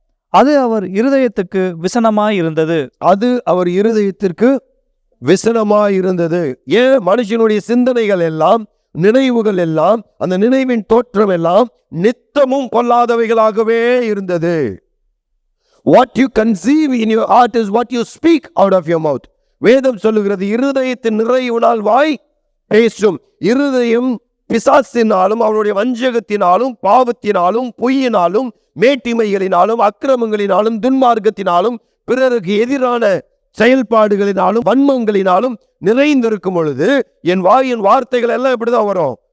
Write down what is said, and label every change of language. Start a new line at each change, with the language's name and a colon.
Tamil: அது அவர் இருதயத்துக்கு விசனமாயிருந்தது. அது அவர் இருதயத்திற்கு விசனமாயிருந்தது. ஏன்? மனுஷனுடைய சிந்தனைகள் எல்லாம், நினைவுகள் எல்லாம், அந்த நினைவின் தோற்றம் எல்லாம் நித்தமும் பொல்லாதவைகளாகவே இருந்தது.
English: What you conceive in your heart is what you speak out of your mouth.
Tamil: வேதம் சொல்லுகிறது, இருதயத்தின் நிறைவினால் வாய் பேசும். இருதயம் பிசாசினாலும் அவருடைய வஞ்சகத்தினாலும் பாவத்தினாலும் பொய்யினாலும் மேட்டிமைகளினாலும் அக்கிரமங்களினாலும் துன்மார்க்கத்தினாலும் பிறருக்கு எதிரான செயல்பாடுகளினாலும் வன்மங்களினாலும் நிறைந்திருக்கும் பொழுது என் வாயின் வார்த்தைகள் எல்லாம் எப்படிதான் வரும்?